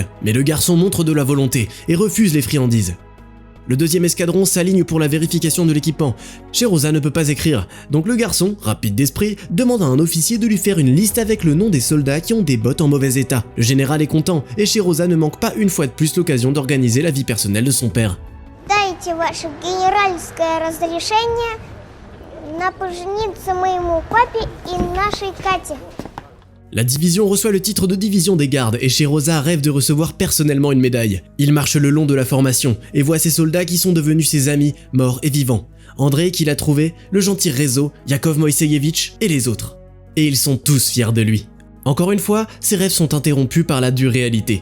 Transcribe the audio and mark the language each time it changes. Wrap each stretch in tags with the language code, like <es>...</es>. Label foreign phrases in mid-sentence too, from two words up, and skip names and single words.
<fr>Mais le garçon montre de la volonté et refuse les friandises. Le 2e escadron s'aligne pour la vérification de l'équipement. Sheroza ne peut pas écrire, donc le garçon, rapide d'esprit, demande à un officier de lui faire une liste avec le nom des soldats qui ont des bottes en mauvais état. Le général est content, et Sheroza ne manque pas une fois de plus l'occasion d'organiser la vie personnelle de son père.</fr> <ru>Дайте ваше генеральское разрешение на пожениться моему папе и нашей Кате.</ru> <fr>La division reçoit le titre de division des gardes et Sheroza rêve de recevoir personnellement une médaille. Il marche le long de la formation et voit ses soldats qui sont devenus ses amis, morts et vivants. André qui l'a trouvé, le gentil Rezo, Yakov Moïseyevitch et les autres. Et ils sont tous fiers de lui. Encore une fois, ses rêves sont interrompus par la dure réalité.</fr>